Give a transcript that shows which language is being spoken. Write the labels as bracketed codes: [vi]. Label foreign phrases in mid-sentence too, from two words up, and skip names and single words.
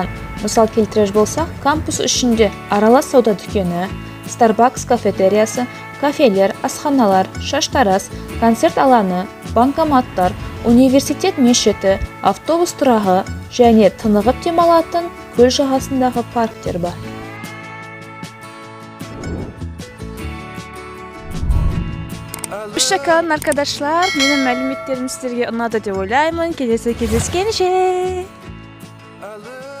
[kk] Мысал келтірер болсақ, кампус ішінде аралас сауда дүкені, Starbucks кафетериясы, кафелер, асханалар, шаштарас, концерт алаңы, банкоматтар, университет мешіті, автобус тұрағы және тынығып демалатын көл жағасындағы парктер бар. [tr] Hoşçakalın arkadaşlar. [kk] Benim мәліметтерім сіздерге ұнады деп ойлаймын. Келесі кездескенше.